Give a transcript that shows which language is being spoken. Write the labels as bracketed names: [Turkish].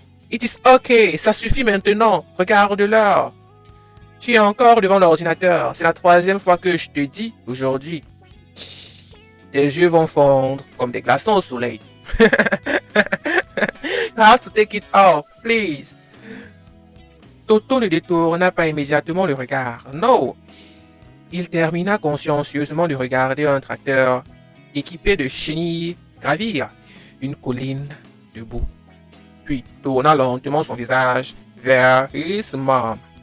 [English] It is okay, [French] ça suffit maintenant, regarde l'heure. Tu es encore devant l'ordinateur, c'est la 3e fois que je te dis aujourd'hui. Tes yeux vont fondre comme des glaçons au soleil. [English] You have to take it off, please. [French] Toto ne détourna pas immédiatement le regard. Non. Il termina consciencieusement de regarder un tracteur équipé de chenilles gravir une colline debout. puis tourna lentement son visage vers [English] his mom.